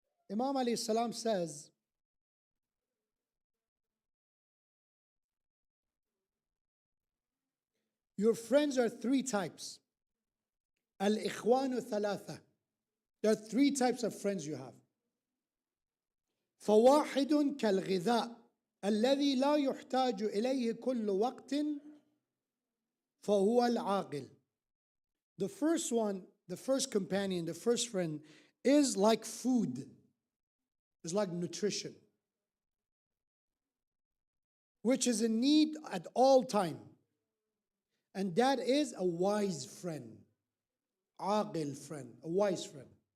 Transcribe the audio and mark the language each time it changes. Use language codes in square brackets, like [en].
[en] Imam alayhi salam says, your friends are three types. [ar] Al-ikhwanu thalatha. [en] There are three types of friends you have. [ar] فواحد كالغذاء الذي لا يحتاج إليه كل وقت فهو العاقل. [en] The first one, the first companion, the first friend is like food. It's like nutrition, which is in need at all time. And that is a wise friend. Aqil friend, a wise friend.